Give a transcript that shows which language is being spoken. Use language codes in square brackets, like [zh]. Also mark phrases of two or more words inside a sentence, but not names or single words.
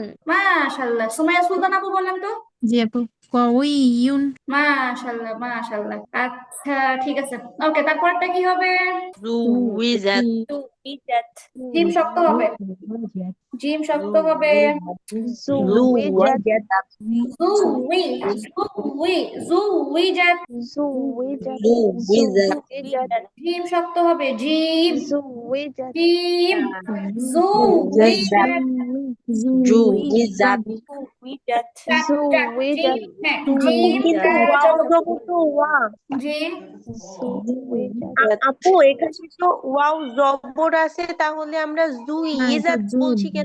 [bn] মাশাআল্লাহ। সুমাইয়া সুলতান আপু বলেন তো। জি আপু قوي মাশাআল্লাহ মাশাআল্লাহ। আচ্ছা ঠিক আছে, ওকে। তারপরটা কি হবে? زوجت জিম শক্ত হবে, জিম শক্ত হবে। زوجت. জুই জুই জুইজাত। জিম শক্ত হবে, জিম زوجت. জিম জুইজাত। زوجت. জিম, হ্যাঁ জিম কিন্তু ওয়াও জবর তো ওয়া। জি। আপু এখানে তো ওয়াও জবর আছে, তাহলে আমরা জুইজাত বলছি কেন?